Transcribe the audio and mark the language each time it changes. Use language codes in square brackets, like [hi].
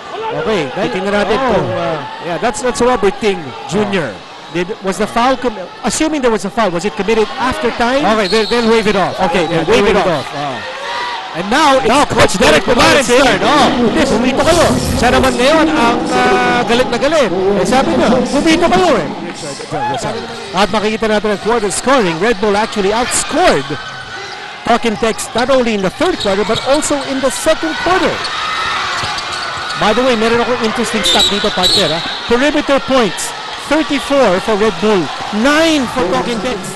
[tl] Okay, tingnan natin kung... [en] yeah, that's Robert Ting Jr. Was the foul... Assuming there was a foul, was it committed after time? Okay, they'll wave it off. Okay, yeah, they'll wave it off. And now, it's Coach Derek Pumaren's turn. [tl] Hindi, bumito kayo. Siya naman ngayon ang galit na galit. Eh, sabi niya, bumito kayo eh. At makikita natin ang quarter scoring. [en] Red Bull actually outscored Talking Text not only in the third quarter but also in the second quarter. By the way, [tl] meron akong interesting stat dito, [en] partner. Perimeter points, 34 for Red Bull, 9 for Talking Text.